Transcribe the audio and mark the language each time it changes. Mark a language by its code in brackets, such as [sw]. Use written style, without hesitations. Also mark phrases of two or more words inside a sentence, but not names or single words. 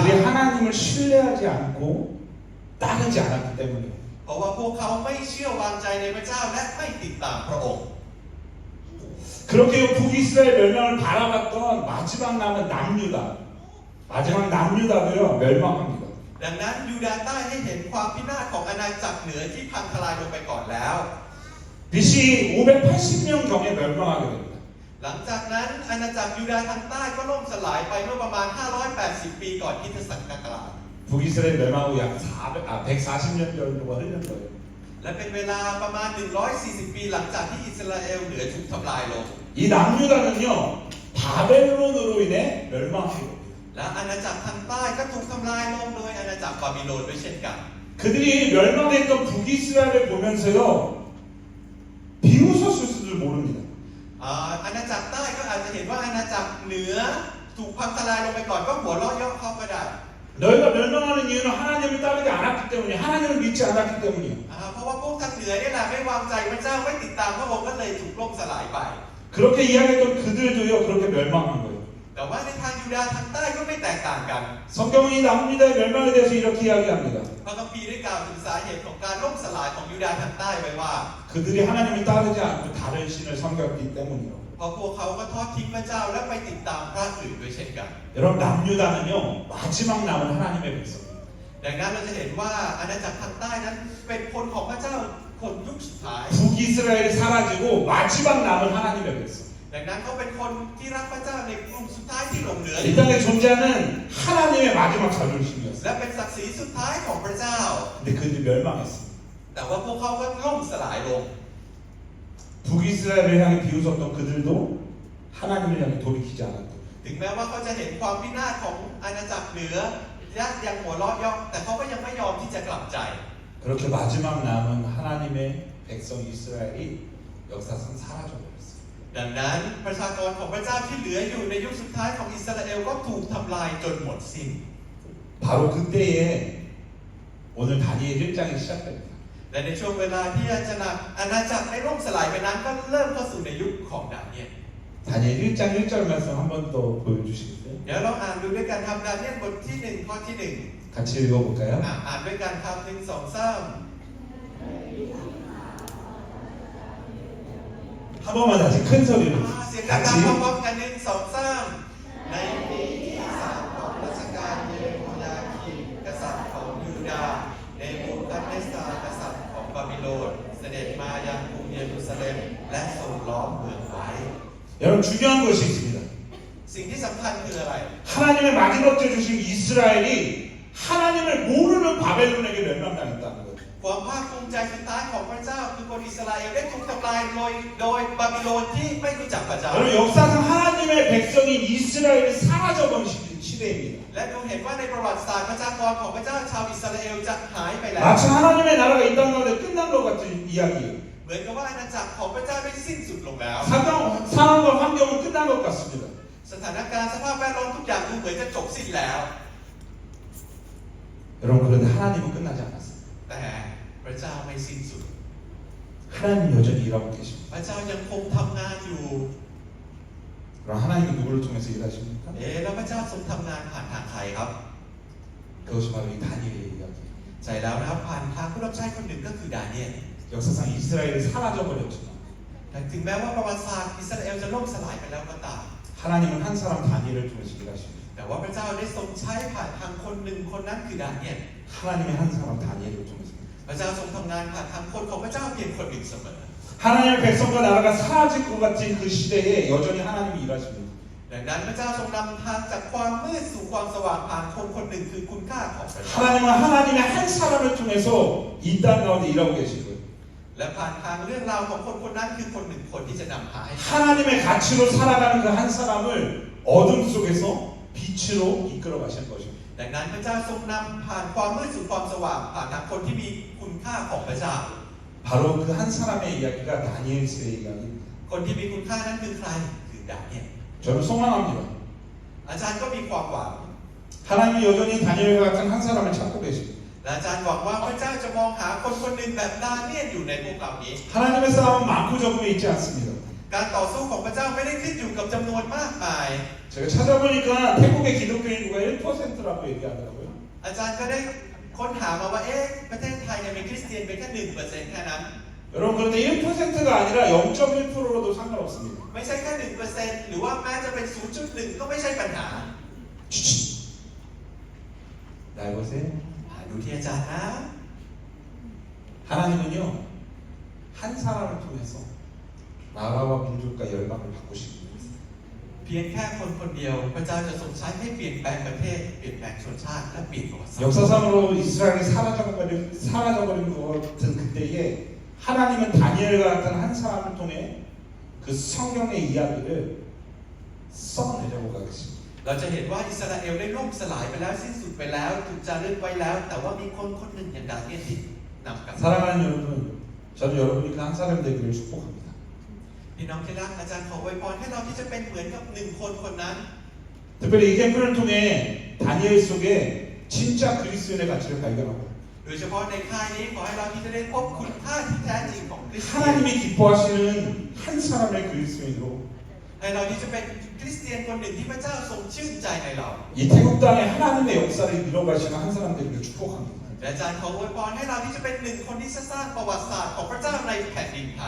[ko] 그들이 하나님을 신뢰하지 않고 따르지 않았기 때문이에요. [th] เพราะว่าพวกเขาไม่เชื่อวางใจในพระเจ้าและไม่ติดตามพระองค์ [ko] 그렇게 북이스라엘 멸망을 바라봤던 마지막 남은 남유다. 마지막 남유다도요 멸망합니다. [th] ดังนั้นยูดาห์ใต้ให้เห็นความพินาศของอาณาจักรเหนือที่พังทลายลงไปก่อนแล้ว [ko] BC 580년경에 멸망하게 됩니다. [th] หลังจากนั้นอาณาจักรยูดาห์ทางใต้ก็ล่มสลายไปเมื่อประมาณ 580 ปีก่อนคริสตศักราช [ko] 북이스라엘 멸망하고 약 140년 정도가 흐른 거예요. [th] และเป็นเวลาประมาณ 140 ปีหลังจากที่อิสราเอลเหนือถูกทำลายลง [ko] 이 남유다는요 바벨론으로 인해 멸망하게 됩니다. [th] และอาณาจักรทางใต้ก็ถูกทำลายลงโดยอาณาจักรบาบิโลนด้วยเช่นกัน [ko] 그들이 멸망했던 북이스라엘을 보면서요 비웃었을 수도 모릅니다. [th] อาณาจักรใต้ก็อาจจะเห็นว่าอาณาจักรเหนือถูกพังทลายลงไปก่อนก็หัวเราะเยาะเขาก็ได้ [ko] 너희가 멸망하는 이유는 하나님을 따르지 않았기 때문이야. 하나님을 믿지 않았기 때문이야. [th] เพราะว่าพวกทางเหนือนี่แหละไม่วางใจพระเจ้าไม่ติดตามพระองค์ก็เลยถูกล่มสลายไป [ko] 그렇게 이야기했던 그들도요 그렇게 멸망한 거예요. [th] แต่ว่าในทางยูดาห์ทางใต้ก็ไม่แตกต่างกัน [ko] 성경이 남유다의 멸망에 대해서 이렇게 이야기합니다. [th] พระคัมภีร์ได้กล่าวถึงสาเหตุของการล่มสลายของยูดาห์ทางใต้ไว้ว่า [ko] 그들이 하나님을 따르지 않고 다른 신을 섬겼기 때문이라고. [th] เพราะพวกเขาก็ทอดทิ้งพระเจ้าและไปติดตามพระอื่นด้วยเช่นกัน [ko] 여러분 남유다는요 마지막 남은 하나님의 백성. [th] ดังนั้นเราจะเห็นว่าอาณาจักรทางใต้นั้นเป็นคนของพระเจ้าคนยุคสุดท้าย [ko] 북이스라엘이 사라지고 마지막 남은 하나님의 백성. [th] ดังนั้นเขาเป็นคนที่รักพระเจ้าในกลุ่มสุดท้ายที่หลงเหลือ [ko] 이 땅에 존재하는 하나님의 마지막 자존심이었어요. [th] และเป็นศักดิ์ศรีสุดท้ายของพระเจ้า [ko] 근데 그들이 멸망했어요. [th] แต่ว่าพวกเขาก็ล่มสลายลง [ko] 북이스라엘을 향해 비웃었던 그들도 하나님을 향해 돌이키지 않았고 [th] ถึงแม้ว่าเขาจะเห็นความพินาศของอาณาจักรเหนือและยังหัวเราะเยาะแต่เขาก็ยังไม่ยอมที่จะกลับใจ [ko] 그렇게 마지막 남은 하나님의 백성 이스라엘이 역사상 사라져버렸어요. [th] ดังนั้นประชากรของพระเจ้าที่เหลืออยู่ในยุคสุดท้ายของอิสราเอลก็ถูกทำลายจนหมดสิ้น [ko] 바로 그때에 오늘 다니엘 1장이 시작됩니다. [th] และในช่วงเวลาที่อาณาจักรได้ล่มสลายไปนั้นก็เริ่มเข้าสู่ในยุคของดาเนียล [ko] 다니엘 1장 1절 말씀 한 번 더 보여주시겠어요? [th] เดี๋ยวเราอ่านดูด้วยกันครับดาเนียลบทที่1ข้อที่1 [ko] 같이 읽어볼까요? [th] อ่านด้วยกันครับ1 2 3 [ko] 한 번만 다시 큰 소리로 [th] เสียงดัง [ko] 같이 [th] พร้อมๆกัน1 2 3ในปีที่3ของรัชกาลเยโฮยาคีมกษัตริย์ของยูดาห์เนบูคัดเนสซาร์กษัตริย์ของบาบิโลนเสด็จมายังกรุงเยรูซาเล็มและทรงล้อมเมืองไว้ [ko] 여러분 중요한 것이 있습니다. [th] สิ่งที่สำคัญคืออะไร [ko] 하나님의 마지막 때 주신 이스라엘이 하나님을 모르는 바벨론에게 멸망당했다는 거예요. [th] ความภาคภูมิใจสุดท้ายของพระเจ้าคือคนอิสราเอลได้ถูกทำลายโดยบาบิโลนที่ไม่รู้จักพระเจ้า [ko] 여러분 역사상 하나님의 백성인 이스라엘이 사라져버린 시대입니다. [th] และดูเห็นว่าในประวัติศาสตร์ประชากรของพระเจ้าชาวอิสราเอลจะหายไปแล้ว [ko] 마치 하나님의 나라가 이 땅 가운데 끝난 것 같은 이야기예요. [th] เหมือนกับว่าอาณาจักรของพระเจ้าได้สิ้นสุดลงแล้ว [ko] 상황과 환경은 끝난 것 같습니다. [th] สถานการณ์สภาพแวดล้อมทุกอย่างดูเหมือนจะจบสิ้นแล้ว [ko] 여러분 그런데 하나님은 끝나지 않았어요. [th] แต่พระเจ้าไม่สิ้นสุด [ko] 하나님 여전히 일하고 계십니다. [th] พระเจ้ายังคงทำงานอยู่ [ko] 그럼 하나님은 누구를 통해서 일하십니까? [th] แล้วพระเจ้าทรงทำงานผ่านทางใครครับ [ko] 그것이 바로 이 다니엘의 이야기예요. [th] ใช่แล้วนะครับผ่านทางผู้รับใช้คนหนึ่งก็คือดาเนียล [ko] 역사상 이스라엘이 사라져버렸지만 [th] แต่ถึงแม้ว่าประวัติศาสตร์อิสราเอลจะล่มสลายไปแล้วก็ตาม [ko] 하나님은 한 사람 다니엘을 통해서 일하십니다. [th] แต่ว่าพระเจ้าได้ทรงใช้ผ่านทางคนหนึ่งคนนั้นคือดาเนียล [ko] 하나님의 한 사람 다니엘을 통해서 [th] พระเจ้าทรงทำงานผ่านทางคนของพระเจ้าเพียงคนหนึ่งเสมอ [ko] 하나님의 백성과 나라가 사라질 것 같은 그 시대에 여전히 하나님이 일하십니다. [th] ดังนั้นพระเจ้าทรงนำทางจากความมืดสู่ความสว่างผ่านคนคนหนึ่งคือคุณค่าของพระเจ้า [ko] 하나님은 하나님의 한 사람을 통해서 이 땅 가운데 일하고 계신 거예요. [th] และผ่านทางเรื่องราวของคนคนนั้นคือคนหนึ่งคนที่จะนำพาให้ [ko] 하나님의 가치로 살아가는 그 한 사람을 어둠 속에서 빛으로 이끌어 가시는 것입니다. [th] ดังนั้นพระเจ้าทรงนำผ่านความมืดสู่ความสว่างผ่านทางคนที่มีคุณค่าของพระเจ้า [ko] 바로 그 한 사람의 이야기가 다니엘서의 이야기입니다. [th] คนที่มีคุณค่านั้นคือใครคือดาเนียล [ko] 저는 소망합니다. [th] อาจารย์ก็มีความหวัง [ko] 하나님이 여전히 다니엘과 같은 한 사람을 찾고 계십니다. [th] และอาจารย์หวังว่าพระเจ้าจะมองหาคนคนหนึ่งแบบดาเนียลอยู่ในพวกเรานี้ [ko] 하나님의 싸움은 많고 적음에 있지 않습니다. [th] การต่อสู้ของพระเจ้าไม่ได้ขึ้นอยู่กับจำนวนมากมาย [ko] 제가 찾아보니까 태국의 기독교 인구가 1%라고 얘기하더라고요. [th] อาจารย์ก็ได้ค้นหามาว่าประเทศไทยเนี่ยมีคริสเตียนเป็นแค่ 1% แค่นั้น [ko] 여러분 그런데 1%가 아니라 0.1%로도 상관없습니다. [th] ไม่ใช่แค่ 1% หรือว่าแม้จะเป็น 0.1 ก็ไม่ใช่ปัญหา [ko] 날 보세요. [th] ดูที่อาจารย์นะ [ko] 하나님은요 한 사람을 통해서 나라와 민족과 열방을 바꾸시기 위해서 [th] เพียงแค่คนคนเดียวพระเจ้าจะทรงใช้ให้เปลี่ยนแปลงประเทศเปลี่ยนแปลงชนชาติและเปลี่ยนประวัติศาสตร์ [ko] 역사상으로 이스라엘이 사라져버린 것 같은 그때에 하나님은 다니엘과 같은 한 사람을 통해 그 성경의 이야기를 써내려고 가겠습니다. [th] เราจะเห็นว่าอิสราเอลได้ล่มสลายไปแล้วสิ้นสุดไปแล้วถูกจารึกไว้แล้ว แต่ว่ามีคนคนหนึ่งอย่างดาเนียลที่นำกลับ [ko] 사랑하는 여러분, 저는 여러분이 그 한 사람 되기를 축복합니다. [th] พี่น้องที่รักอาจารย์ขออวยพรให้เราที่จะเป็นเหมือนกับหนึ่งคนคนนั้น [ko] 특별히 이 캠프를 통해 다니엘 속에 진짜 그리스도인의 가치를 발견하고 [th] โดยเฉพาะในค่ายนี้ขอให้เราที่จะได้พบคุณค่าที่แท้จริงของคริสเตียน [ko] 하나님이 기뻐하시는 한 사람의 그리스도인으로 [th] ให้เราที่จะเป็นคริสเตียนคนหนึ่งที่พระเจ้าทรงชื่นใจในเรา [ko] 이 태국 땅에 하나님의 역사를 이뤄가시는 한 사람 되기를 축복합니다. [th] และอาจารย์ขออวยพรให้เราที่จะเป็นหนึ่งคนที่สร้างประวัติศาสตร์ของพระเจ้าในแผ่นดินไทย